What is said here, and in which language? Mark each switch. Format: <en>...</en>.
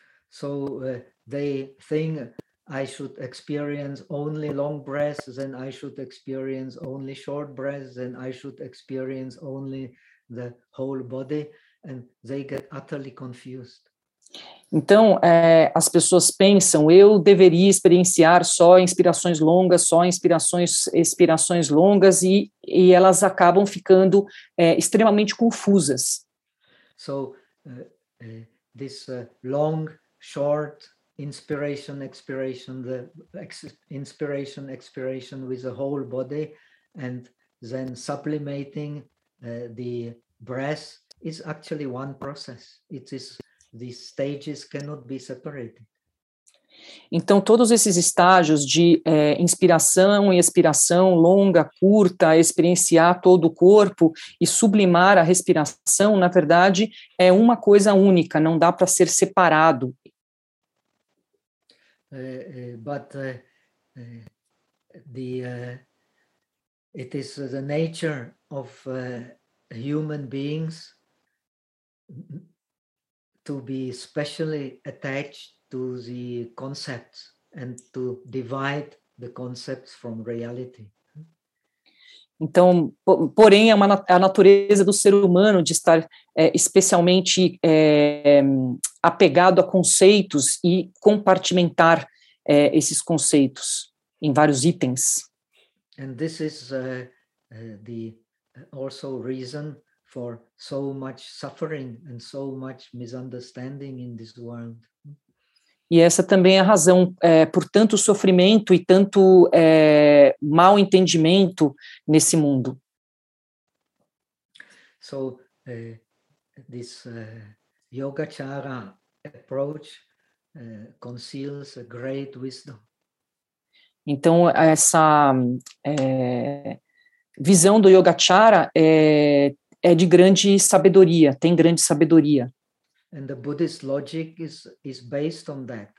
<en>So, they think I should experience only long breaths, then I should experience only short breaths, then I should experience only the whole body, and they get utterly confused.</en> <pt>Então, as pessoas pensam, eu deveria experienciar só inspirações longas, expirações longas, e elas acabam ficando extremamente confusas.</pt> <en>So, this long, short inspiration, expiration, the inspiration, expiration with the whole body, and then sublimating the breath is actually one process. It is, these stages cannot be separated.</en> <pt>Então, todos esses estágios de inspiração e expiração longa, curta, experienciar todo o corpo e sublimar a respiração, na verdade, é uma coisa única, não dá para ser separado.</pt> <en>It is the nature of human beings to be specially attached to the concepts and to divide the concepts from reality.</en> <pt>Então, porém, é a natureza do ser humano de estar especialmente apegado a conceitos e compartimentar esses conceitos em vários itens.</pt> <en>And this is the also reason for so much suffering and so much misunderstanding in this world.</en> <pt>E essa também é a razão por tanto sofrimento e tanto mal entendimento nesse mundo.</pt> <en>So, this Yogacara approach conceals a great wisdom.</en> <pt>Então, essa visão do Yogacara é de grande sabedoria, tem grande sabedoria.</pt> <en>And the Buddhist logic is based on that.</en>